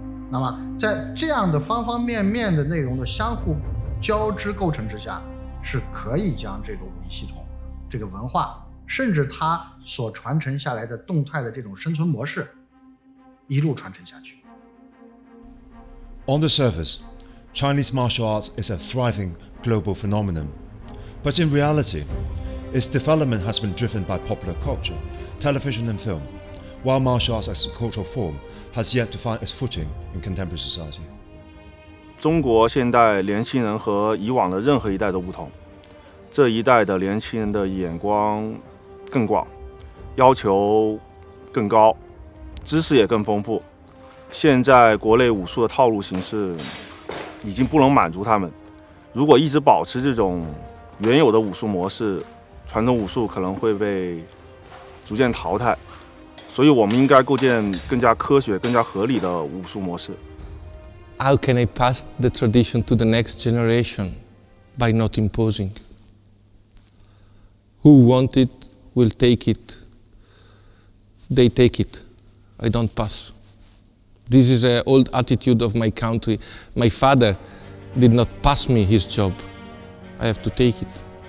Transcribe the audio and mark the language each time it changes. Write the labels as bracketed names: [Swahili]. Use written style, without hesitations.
[Chinese] 那么在这样的方方面面的内容的相互交织构成之下，是可以将这个武艺系统、这个文化，甚至它所传承下来的动态的这种生存模式一路传承下去。 [English] On the surface, Chinese martial arts is a thriving global phenomenon, but in reality, its development has been driven by popular culture, television and film, while martial arts as a cultural form has yet to find its footing in contemporary society. [Chinese] 中国现代年轻人和以往的任何一代都不同，这一代的年轻人的眼光更广，要求更高，知识也更丰富，现在国内武术的套路形式已经不能满足他们。如果一直保持这种原有的武术模式，传统武术可能会被逐渐淘汰。所以我们应该构建更加科学、更加合理的武术模式。 [English] How can I pass the tradition to the next generation? By not imposing. Who want it will take it. They take it. I don't pass. This is an old attitude of my country. My father did not pass me his job. I have to take it.